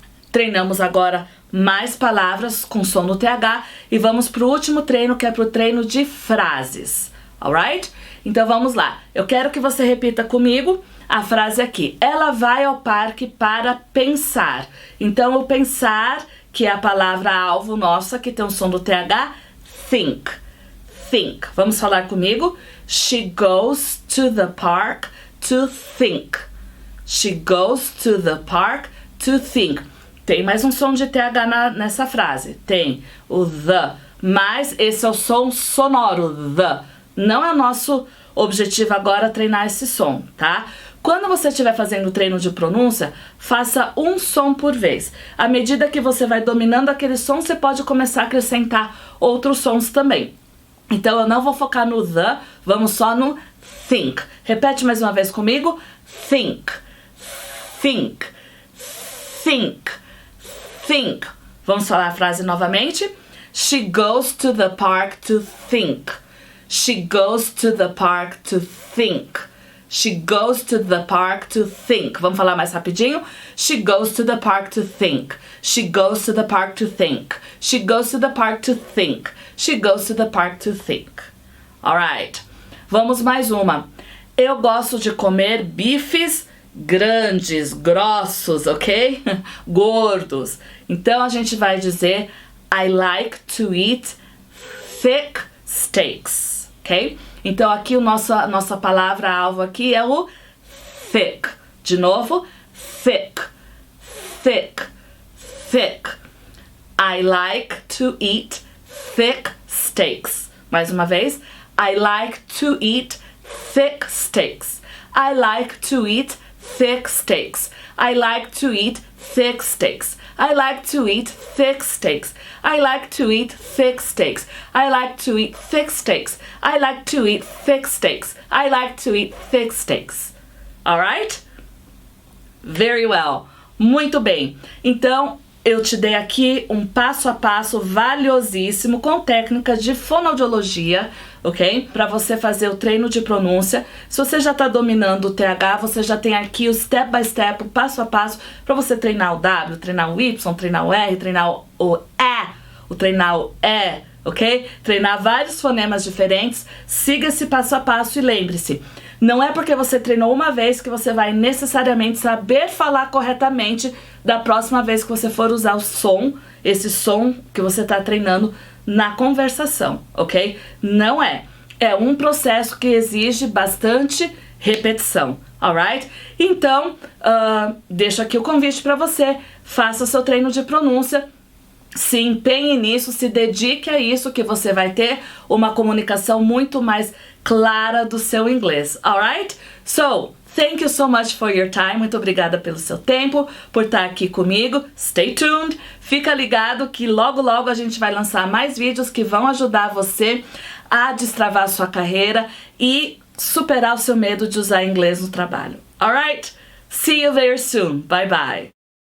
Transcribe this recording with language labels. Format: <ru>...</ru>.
<pt>Treinamos agora mais palavras com som no TH e vamos para o último treino, que é para o treino de frases,</pt> <en>alright?</en> <pt>Então vamos lá, eu quero que você repita comigo a frase aqui. Ela vai ao parque para pensar. Então o pensar, que é a palavra-alvo nossa, que tem o som do TH,</pt> <en>think, think.</en> <pt>Vamos falar comigo?</pt> <en>She goes to the park to think. She goes to the park to think.</en> <pt>Tem mais um som de TH nessa frase. Tem o the, mas esse é o som sonoro, the. Não é nosso objetivo agora treinar esse som, tá? Quando você estiver fazendo o treino de pronúncia, faça um som por vez. À medida que você vai dominando aquele som, você pode começar a acrescentar outros sons também. Então eu não vou focar no the, vamos só no think. Repete mais uma vez comigo.</pt> <en>Think, think, think, think.</en> <pt>Vamos falar a frase novamente.</pt> <en>She goes to the park to think. She goes to the park to think. She goes to the park to think.</en> <pt>Vamos falar mais rapidinho?</pt> <en>She goes to the park to think. She goes to the park to think. She goes to the park to think. She goes to the park to think.</en> <pt>Alright. Vamos mais uma. Eu gosto de comer bifes grandes, grossos, ok? Gordos. Então a gente vai dizer</pt> <en>I like to eat thick steaks,</en> <pt>ok? Então aqui a nossa palavra-alvo aqui é o thick. De novo,</pt> <en>thick, thick, thick. I like to eat thick steaks. Mais uma vez, I like to eat thick steaks. I like to eat thick steaks. I like to eat thick steaks. I like to eat thick steaks. I like to eat thick steaks. I like to eat thick steaks. I like to eat thick steaks. I like to eat thick steaks. Alright? Very well.</en> <pt>Muito bem. Então, eu te dei aqui um passo a passo valiosíssimo com técnicas de fonoaudiologia, ok? Para você fazer o treino de pronúncia. Se você já está dominando o TH, você já tem aqui o</pt> <en>step by step,</en> <pt>o passo a passo, para você treinar o W, treinar o Y, treinar o R, treinar o E, treinar o E, ok? Treinar vários fonemas diferentes. Siga esse passo a passo e lembre-se, não é porque você treinou uma vez que você vai necessariamente saber falar corretamente da próxima vez que você for usar o som, esse som que você está treinando na conversação, ok? Não é. É um processo que exige bastante repetição,</pt> <en>alright?</en> <pt>Então, deixo aqui o convite para você, faça o seu treino de pronúncia, se empenhe nisso, se dedique a isso, que você vai ter uma comunicação muito mais clara do seu inglês,</pt> <en>alright? So, thank you so much for your time.</en> <pt>Muito obrigada pelo seu tempo, por estar aqui comigo.</pt> <en>Stay tuned.</en> <pt>Fica ligado que logo logo a gente vai lançar mais vídeos que vão ajudar você a destravar a sua carreira e superar o seu medo de usar inglês no trabalho.</pt> <en>Alright? See you very soon. Bye bye.</en>